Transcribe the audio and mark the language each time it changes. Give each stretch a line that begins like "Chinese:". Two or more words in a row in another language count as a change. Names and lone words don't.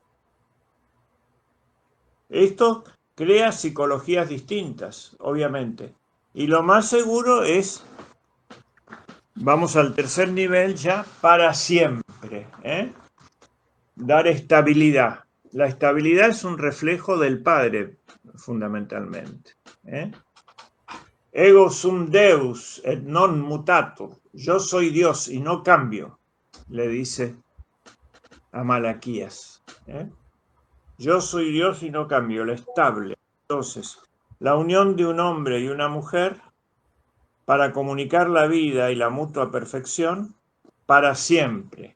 Spanish: Esto crea psicologías distintas, obviamente. Y lo más seguro es, vamos al tercer nivel ya, para siempre, dar estabilidad. La estabilidad es un reflejo del Padre, fundamentalmente.
Latin: Ego sum Deus et non mutato.
Spanish: Yo soy Dios y no cambio, le dice a Malaquías. Yo soy Dios y no cambio, lo estable. Entonces, la unión de un hombre y una mujer para comunicar la vida y la mutua perfección para siempre.